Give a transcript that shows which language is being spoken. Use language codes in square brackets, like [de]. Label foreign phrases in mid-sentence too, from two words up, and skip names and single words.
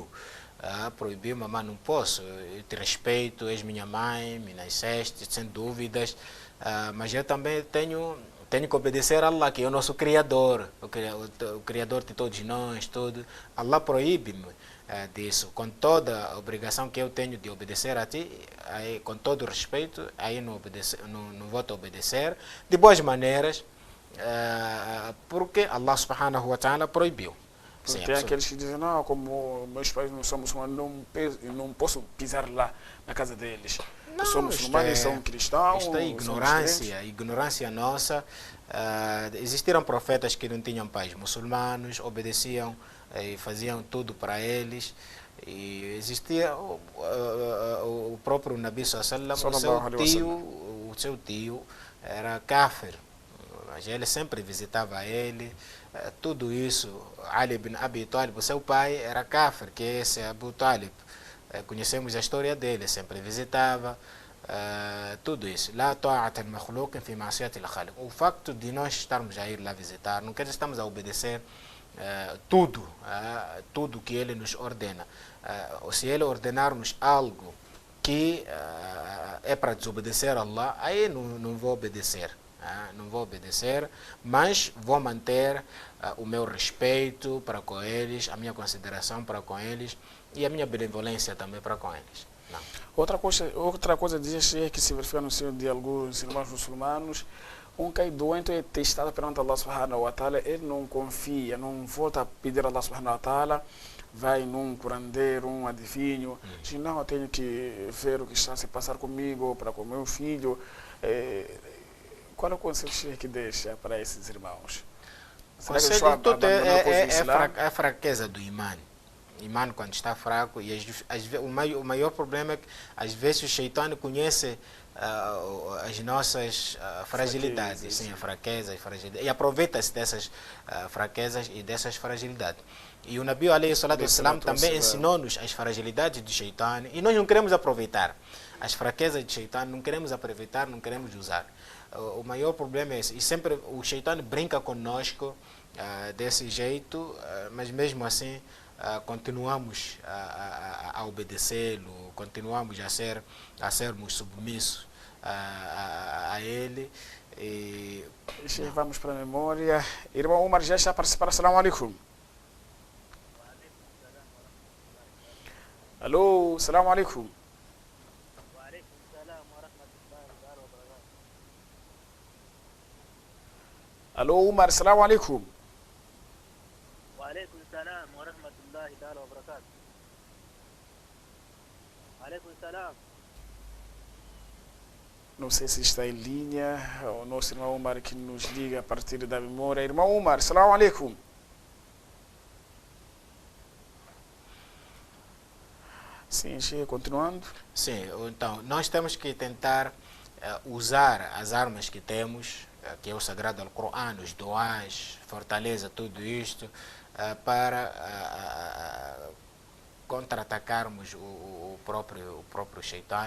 [pt] Proibiu, mamãe, não posso, eu te respeito, és minha mãe, me nasceste, sem dúvidas, mas eu também tenho que obedecer a Allah, que é o nosso Criador, o Criador de todos nós, tudo. Allah proíbe-me disso, com toda a obrigação que eu tenho de obedecer a ti, aí, com todo o respeito, aí não vou te obedecer, de boas maneiras, porque Allah [ar] سبحانه وتعالى [pt] proibiu. Sim, tem aqueles que dizem, não, como meus pais não são muçulmanos, não posso pisar lá na casa deles. são muçulmanos e são cristãos? Isto é ignorância nossa. Existiram profetas que não tinham pais muçulmanos, obedeciam e faziam tudo para eles. E existia o próprio Nabi [ar] صلى الله عليه وسلم, [pt] o seu tio era kafir, mas ele sempre visitava ele. Tudo isso, Ali ibn Abi Talib, o seu pai era kafir, que é esse Abu Talib. Conhecemos a história dele, sempre visitava. Tudo isso. [ar] لا طاعة للمخلوق في معصية الخالق. [pt] O facto de nós estarmos a ir lá visitar, não quer dizer que estamos a obedecer tudo que ele nos ordena. Se ele ordenar-nos algo que é para desobedecer a Allah, aí não vou obedecer. Não vou obedecer, mas vou manter o meu respeito para com eles, a minha consideração para com eles e a minha benevolência também para com eles. Não. Outra coisa diz que se verifica no seio de alguns irmãos muçulmanos, cai doente é testado perante Allah [ar] سبحانه وتعالى, [pt] ele não confia, não volta a pedir a Allah [ar] سبحانه وتعالى, [pt] vai num curandeiro, um adivinho, diz, não, eu tenho que ver o que está a se passar comigo, para com meu filho. Qual é o conselho que deixa para esses irmãos? É a fraqueza do imã. O imã, quando está fraco, e o maior problema é que às vezes o Shaitã conhece as nossas fragilidades, sim, a fraqueza e fragilidade, e aproveita-se dessas fraquezas e dessas fragilidades. E o Nabi [ar] عليه الصلاة والسلام [pt] também ensinou-nos as fragilidades do Shaitã, e nós não queremos aproveitar as fraquezas do Shaitã, não queremos aproveitar, não queremos usar. O maior problema é esse. E sempre o Shaitã brinca conosco desse jeito, mas mesmo assim continuamos a obedecê-lo, continuamos a sermos submissos a ele. E vamos para a memória. Irmão Umar já está a participar. [ar] السلام عليكم. Alô, السلام عليكم. Alô, Umar, السلام عليكم. وعليكم السلام ورحمة الله تعالى وبركاته. وعليكم السلام. [pt] Não sei se está em linha o nosso irmão Umar que nos liga a partir da memória. [ar] Irmão Umar, السلام عليكم. [pt] Sim, continuando. Sim, então, nós temos que tentar usar as armas que temos, que é o Sagrado Alcorão, os doás, fortaleza, tudo isto, para contra-atacarmos o próprio Shaitã.